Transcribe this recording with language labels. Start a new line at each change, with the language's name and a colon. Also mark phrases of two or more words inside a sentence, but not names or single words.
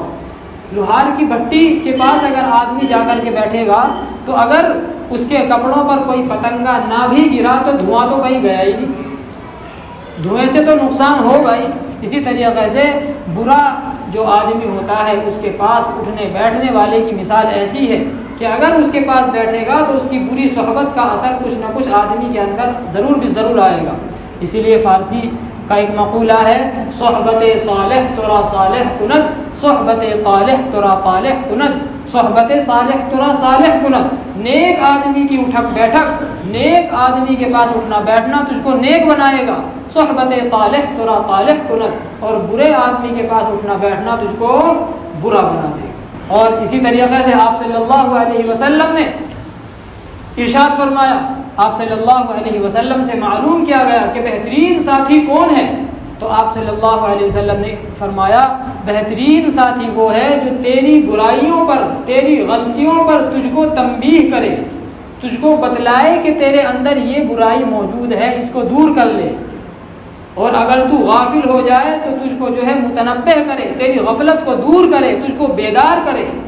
Urdu: لوہار کی بھٹی کے پاس اگر آدمی جا کر کے بیٹھے گا تو اگر اس کے کپڑوں پر کوئی پتنگا نہ بھی گرا تو دھواں تو کہیں گیا ہی نہیں، دھوئیں سے تو نقصان ہوگا ہی۔ اسی طریقے سے برا جو آدمی ہوتا ہے اس کے پاس اٹھنے بیٹھنے والے کی مثال ایسی ہے کہ اگر اس کے پاس بیٹھے گا تو اس کی بری صحبت کا اثر کچھ نہ کچھ آدمی کے اندر ضرور آئے گا۔ اسی لیے فارسی کا ایک مقولہ ہے،
Persian: صحبت صالح ترا صالح کند، صحبت طالح ترا طالح کند، صحبت صالح ترا صالح کند۔
Urdu: نیک آدمی کی اٹھک بیٹھک، نیک آدمی کے پاس اٹھنا بیٹھنا تجھ کو نیک بنائے گا،
Persian: صحبت طالح ترا طالح کند،
Urdu: اور برے آدمی کے پاس اٹھنا بیٹھنا تجھ کو برا بنا دے گا۔ اور اسی طریقے سے آپ
Arabic: صلی اللہ علیہ وسلم
Urdu: نے ارشاد فرمایا، آپ
Arabic: صلی اللہ علیہ وسلم
Urdu: سے معلوم کیا گیا کہ بہترین ساتھی کون ہے، تو آپ
Arabic: صلی اللہ علیہ وسلم
Urdu: نے فرمایا بہترین ساتھی وہ ہے جو تیری برائیوں پر، تیری غلطیوں پر تجھ کو تنبیہ کرے، تجھ کو بتلائے کہ تیرے اندر یہ برائی موجود ہے، اس کو دور کر لے، اور اگر تو غافل ہو جائے تو تجھ کو جو ہے متنبہ کرے، تیری غفلت کو دور کرے، تجھ کو بیدار کرے۔